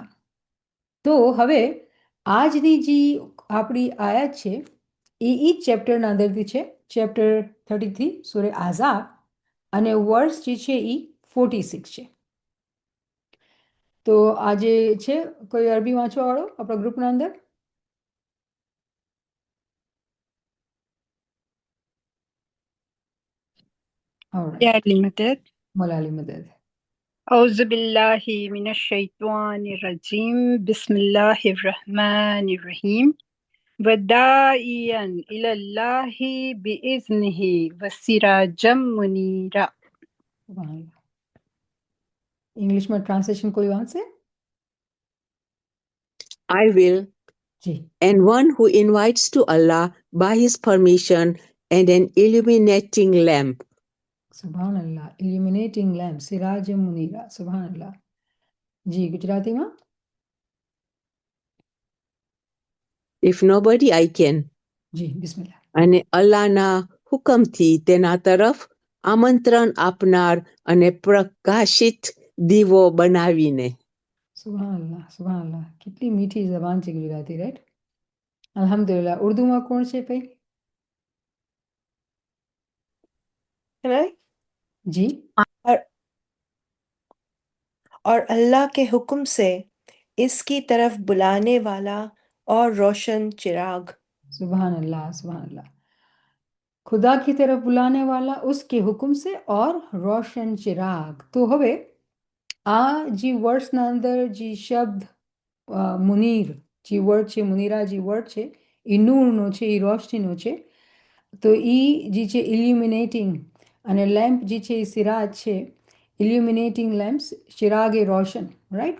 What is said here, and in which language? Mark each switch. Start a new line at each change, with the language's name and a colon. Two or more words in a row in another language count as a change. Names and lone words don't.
Gujarati: તો હવે આજની જે આપણી આયત છે એ ચેપ્ટરના અંદરથી છે, ચેપ્ટર 33 સૂરે આઝાબ, અને વર્સ જે છે એ 46 છે. તો આજે છે કોઈ અરબી વાંચવા વાળો આપણા ગ્રુપના અંદર?
Arabic: يا المدد.
Gujarati: મોલાલી મદદ.
Arabic: أعوذ بالله من الشيطان الرجيم بسم الله الرحمن الرحيم وداعيا إلى الله بإذنه وسراجا منيرا.
Gujarati: ઇંગ્લિશમાં ટ્રાન્સલેશન કોઈ વાંચે?
English: I will.
Gujarati: જી.
English: And one who invites to Allah by his permission and an illuminating lamp.
Arabic: سبحان الله.
English: illuminating lamp,
Arabic: سراجا منيرا. سبحان الله.
Gujarati: જી, ગુજરાતીમાં?
English: If nobody, I can.
Gujarati: જી, બિસ્મિલ્લાહ. અને અલ્લાહના હુકમથી તેના તરફ આમંત્રણ આપનાર અને પ્રકાશિત દીવો બનાવીને.
Arabic: سبحان الله، سبحان الله.
Gujarati: કેટલી મીઠી જબાન છે ગુજરાતી, રાઈટ? અલ્હમ્દુલિલ્લાહ. ઉર્દુમાં કોણ છે ભાઈ?
Urdu: جی. اور اللہ کے حکم سے اس کی طرف بلانے والا اور روشن چراغ.
Arabic: سبحان الله، سبحان الله.
Urdu: خدا کی طرف بلانے والا، اس کے حکم سے، اور روشن چراغ.
Gujarati: તો હવે આ જે વર્ડ્સના અંદર જે શબ્દ મુનીર જે વર્ડ છે, મુનીરા જે વર્ડ છે, એ નૂરનો છે, એ રોશનીનો છે. તો એ જે છે ઇલ્યુમિનેટિંગ, અને લેમ્પ જે છે એ સિરાજ છે.
English: illuminating lamps,
Urdu: چراغِ روشن,
English: right?